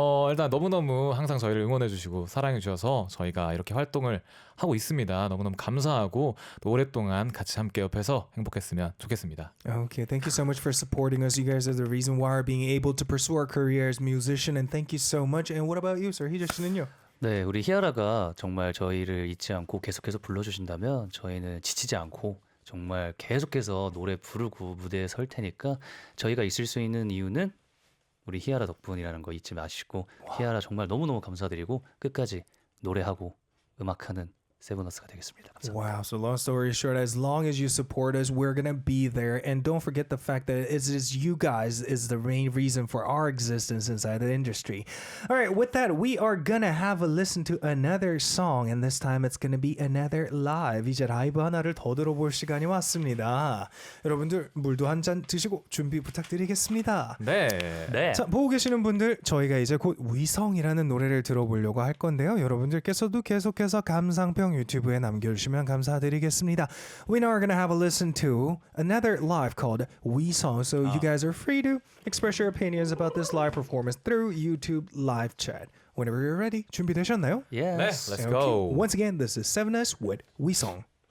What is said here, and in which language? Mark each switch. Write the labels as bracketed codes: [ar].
[ko] 일단 너무너무 항상 저희를 응원해 주시고 사랑해 주셔서 저희가 이렇게 활동을 하고 있습니다. 너무너무 감사하고 또 오랫동안 같이 함께 옆에서 행복했으면 좋겠습니다. [en] Okay, thank you so much for supporting us. You guys are the reason why we're being able to pursue our career as musician, and thank you so much. And what about you, sir? [ko] 희재 씨는요? 네, 우리 히아라가 정말 저희를 잊지 않고 계속해서 불러주신다면 저희는 지치지 않고 정말 계속해서 노래 부르고 무대에 설 테니까 저희가 있을 수 있는 이유는 우리 히아라 덕분이라는 거 잊지 마시고 히아라 정말 너무너무 감사드리고 끝까지 노래하고 음악하는 세븐어스가 되겠습니다. 감사합니다. [en] Wow, so long story short, as long as you support us, we're gonna be there. And don't forget the fact that it is you guys is the main reason for our existence inside the industry. All right, with that, we are gonna have a listen to another song, and this time it's gonna be another live. [ko] 이제 라이브 하나를 더 들어볼 시간이 왔습니다. 여러분들 물도 한 잔 드시고 준비 부탁드리겠습니다. 네. 네. 자, 보고 계시는 분들, 저희가 이제 곧 위성이라는 노래를 들어보려고 할 건데요. 여러분들께서도 계속해서 감상평 유튜브에 남겨주시면 감사드리겠습니다. [en] We now are going to have a listen to another live called 위성. So you guys are free to express your opinions about this live performance through YouTube live chat. Whenever you're ready, [ko] 준비되셨나요? [en] Yes. Let's Okay. go. Once again, this is Sevenus with 위성.